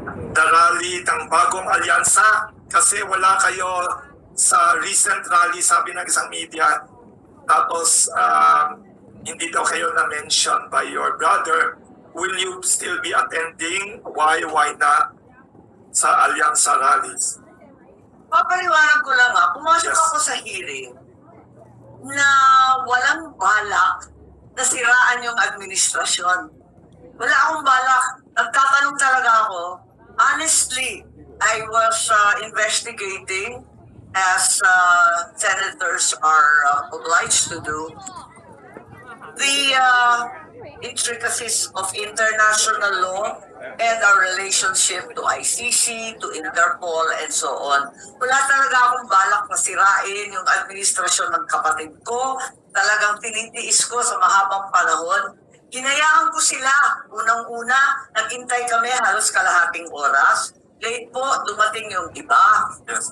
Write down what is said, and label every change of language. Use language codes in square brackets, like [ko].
[tl] the rally ng bagong alyansa kasi wala kayo sa recent rally, sabi ng isang media. Tapos hindi daw kayo na-mention [en] by your brother. Will you still be attending? Why not [tl] sa alyansa [en] rallies? [tl] Papaliwanag ko lang pumasok [en] Yes. [tl] ako sa hearing na walang balak na siraan yung administrasyon. Wala akong balak. Nagtatanong talaga ako. [en] Honestly, I was investigating as senators are obliged to do the intricacies of international law and our relationship to ICC, to Interpol, and so on. [tl] Wala talaga akong balak na sirain yung administrasyon ng kapatid ko. Talagang tinitiis ko sa mahabang panahon. Hinayaan ko sila. Unang-una, naghintay kami halos kalahating oras. Late po, dumating yung iba. [en] Yes.